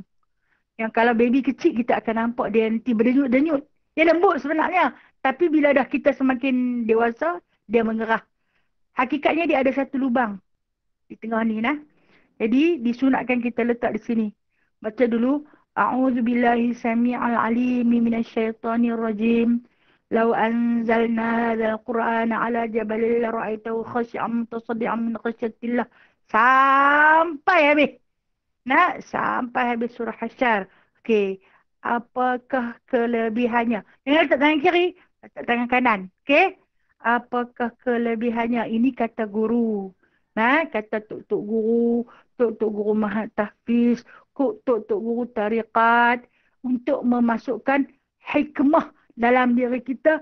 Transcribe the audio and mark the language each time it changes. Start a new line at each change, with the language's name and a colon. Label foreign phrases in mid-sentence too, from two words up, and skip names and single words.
Malay: Yang kalau baby kecil kita akan nampak dia nanti berdenyut-denyut. Dia lembut sebenarnya. Tapi bila dah kita semakin dewasa, dia mengerah. Hakikatnya dia ada satu lubang di tengah ni. Jadi disunatkan kita letak di sini. Baca dulu.
Arabic: أعوذ بالله السميع العليم من الشيطان الرجيم. لو أنزلنا هذا القرآن على جبل لرأيته خاشعا متصدعا من خشية الله.
Malay: Sampai habis. Sampai habis surah Hasyr. Okey. Apakah kelebihannya? Jangan letak tangan kiri, letak tangan kanan. Okey. Apakah kelebihannya? Ini kata guru. Kata tuk-tuk guru, tuk-tuk guru Mahat Tahfiz, tuk-tuk guru tariqat, untuk memasukkan hikmah dalam diri kita.